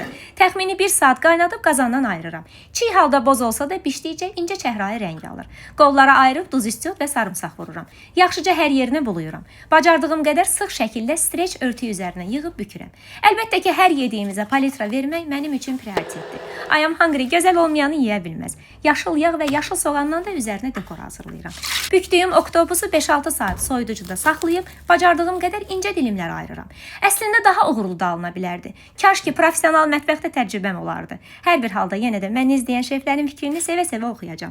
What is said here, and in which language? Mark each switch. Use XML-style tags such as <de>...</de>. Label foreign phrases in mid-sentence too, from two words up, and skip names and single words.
<az>Təxmini 1 saat qaynadıb qazandan ayırıram. Çiğ halda boz olsa da bişdikcə incə çəhrayı rəng alır. Qollara ayırıb duz istiot və sarımsaq vururam. Yaxşıca hər yerini buluyuram. Bacardığım qədər sıx şəkildə streç örtü üzərinə yığıb bükürəm. Əlbəttə ki, hər yediyimizə palitra vermək mənim üçün prioritetdir.</az> <en>I am hungry</en> <az>gözəl olmayanı yeyə bilməz. Yaşıl yağ və yaşıl soğandan da üzərinə dekor hazırlayıram. Bükdüyüm oktopusu 5-6 saat soyuducuda saxlayıb bacardığım qədər incə dilimlər ayırıram. Əslində daha uğurlu da alına bilərdi. Kaş ki, professional mətbəxdə təcrübəm olardı. Hər bir halda yenə də məni izləyən şeflərin fikrini sevə-sevə oxuyacağam.</az>